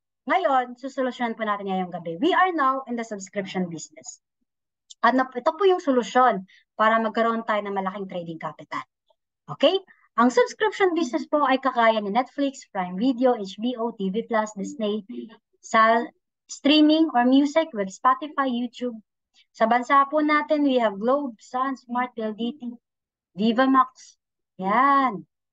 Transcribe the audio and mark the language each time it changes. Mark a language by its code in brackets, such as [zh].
[tl] Ngayon, susolusyonan po natin ngayong gabi. [en] We are now in the subscription business. [tl] At ito po yung solusyon para magkaroon tayo ng malaking trading capital. Okay? Ang subscription business po ay kakaya ni Netflix, Prime Video, HBO, TV+, Disney, sa streaming or music with Spotify, YouTube. Sa bansa po natin, we have Globe, Sun, Smart, PLDT, Viva Max. Yan.